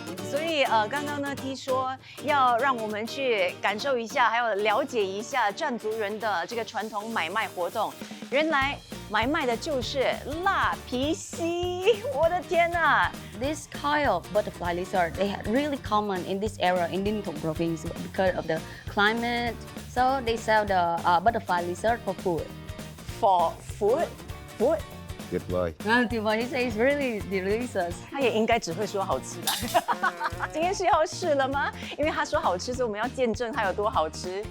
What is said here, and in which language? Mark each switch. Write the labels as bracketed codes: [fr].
[zh] 所以刚刚呢，T 说要让我们去感受一下，还有了解一下占族人的这个传统买卖活动。原来买卖的就是蜡皮蜥，我的天哪！ [en] This kind of butterfly lizard, they are really common in this area in Ninh Thuận province because of the climate. So they sell the butterfly lizard for food. For food, food. [vi] Tuyệt vời. [en] He says it's really delicious. [zh] 他也应该只会说好吃吧？今天是要试了吗？因为他说好吃，所以我们要见证它有多好吃。